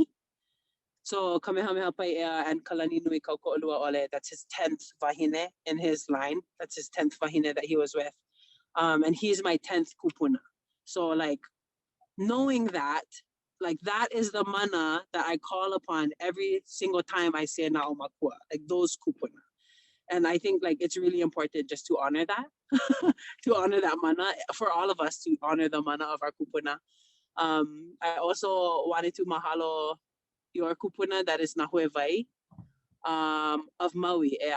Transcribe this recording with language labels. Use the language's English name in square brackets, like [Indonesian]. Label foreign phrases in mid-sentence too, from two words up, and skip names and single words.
[English] So Kamehameha Pai'ea and Kalani Nui Kauko'olua Ole, that's his 10th wahine in his line. That's his 10th wahine that he was with. And he's my 10th kupuna. So like knowing that, like that is the mana that I call upon every single time I say [Hawaiian] na'o makua, [English] like those kupuna. And I think like it's really important just to honor that, to honor that mana, for all of us to honor the mana of our kupuna. I also wanted to mahalo your kupuna that is Nahue Vai of Maui, yeah?